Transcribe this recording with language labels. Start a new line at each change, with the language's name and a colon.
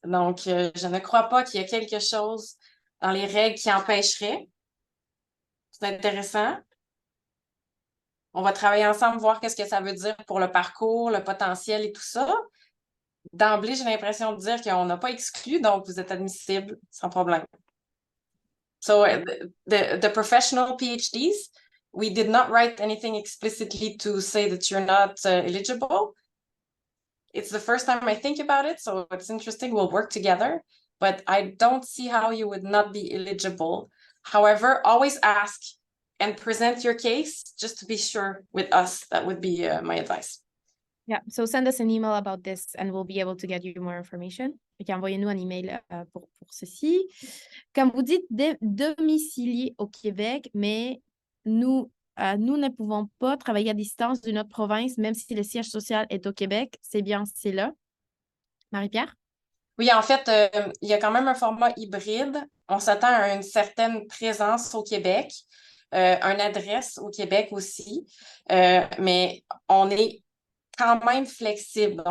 French: Donc, je ne crois pas qu'il y a quelque chose dans les règles qui empêcherait. C'est intéressant. On va travailler ensemble, voir qu'est-ce que ça veut dire pour le parcours, le potentiel et tout ça. D'emblée, j'ai l'impression de dire qu'on n'a pas exclu, donc vous êtes admissible sans problème.
English: So, the professional PhDs, we did not write anything explicitly to say that you're not eligible. It's the first time I think about it, so it's interesting. We'll work together, but I don't see how you would not be eligible. However, always ask and present your case just to be sure with us. That would be my advice. Yeah, so send us an email about this and we'll be able to get you more information.
French: Okay, envoyez-nous un email pour ceci. Comme vous dites, domicilié au Québec, mais nous ne pouvons pas travailler à distance d'une autre province, même si le siège social est au Québec. C'est bien, c'est là. Marie-Pierre? Oui, en fait, il y a quand même un format hybride. On s'attend à une certaine présence au Québec, une adresse au Québec aussi, mais on est quand même flexible.